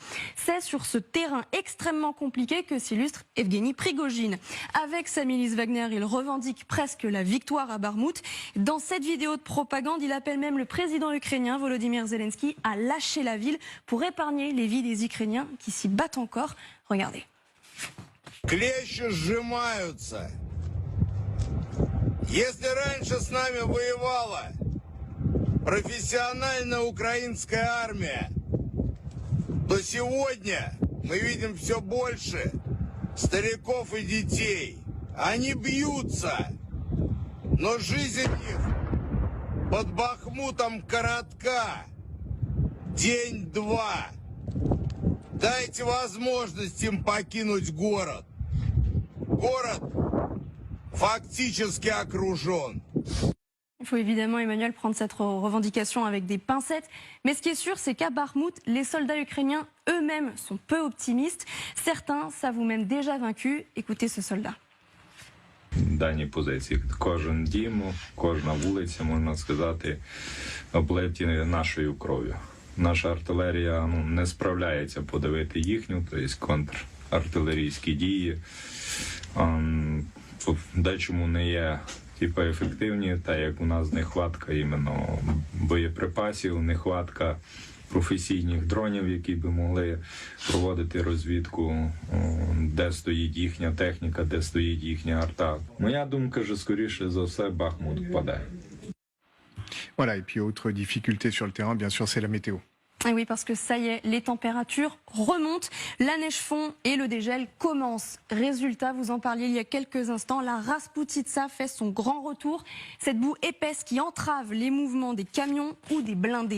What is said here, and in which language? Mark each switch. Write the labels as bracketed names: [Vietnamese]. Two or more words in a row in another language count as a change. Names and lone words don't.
[French] C'est sur ce terrain extrêmement compliqué que s'illustre Evgeny Prigojine. Avec sa milice Wagner, il revendique presque la victoire à Bakhmout. Dans cette vidéo de propagande, il appelle même le président ukrainien Volodymyr Zelensky à lâcher la ville pour épargner les vies des Ukrainiens qui s'y battent encore. Regardez. [Russian] Если раньше с нами воевала профессиональная украинская армия, то сегодня мы видим все больше стариков и детей. Они бьются, но жизнь их под Бахмутом коротка. День-два. Дайте возможность им покинуть город. Город фактически окружен. [French] Il faut évidemment, Emmanuel, prendre cette revendication avec des pincettes. Mais ce qui est sûr, c'est qu'à Bakhmout, les soldats ukrainiens eux-mêmes sont peu optimistes. Certains s'avouent même déjà vaincus. Écoutez ce soldat. [Ukrainian] Дані позиції. Кожен дім, кожна вулиця, можна сказати, облиті нашою кров'ю. Наша артилерія не справляється подавити їхню, тобто контрартилерійські дії. Дечому не є ефективні, та як у нас нехватка іменно боєприпасів, нехватка професійних дронів, які би могли проводити розвідку, де стоїть їхня техніка, де стоїть їхня арта. Моя думка, що скоріше за все Бахмут впаде. [French] Voilà, et puis autre difficulté sur le terrain, bien sûr, c'est la météo. Et oui, parce que ça y est, les températures remontent, la neige fond et le dégel commence. Résultat, vous en parliez il y a quelques instants, la Rasputitsa fait son grand retour. Cette boue épaisse qui entrave les mouvements des camions ou des blindés.